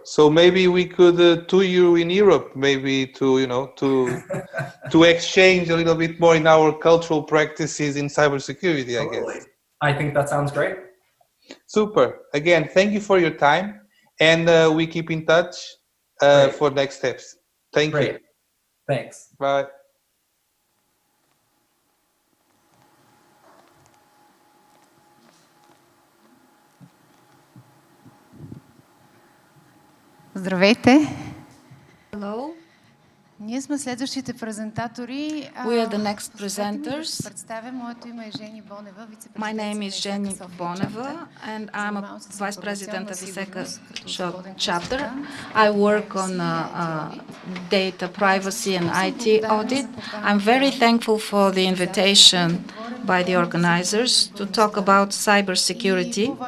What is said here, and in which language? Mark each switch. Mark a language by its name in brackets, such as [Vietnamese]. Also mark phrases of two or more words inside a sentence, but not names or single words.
[English] So maybe we could tour you in Europe, maybe to to exchange a little bit more in our cultural practices in cybersecurity. I guess. I think that sounds great. Super. Again, thank you for your time, and we keep in touch for next steps. Thank you. Thanks. Bye. [Bulgarian] Здравейте! [English] Hello. [Bulgarian] Ние сме следващите презентатори. [English] We are the next presenters. [Bulgarian] Представя, моето име е Жени Бонева, [English] My name is Jenny Boneva, and I'm a vice president of ISECA chapter. I work on data privacy and IT audit. I'm very thankful for the invitation by the organizers to talk about cybersecurity.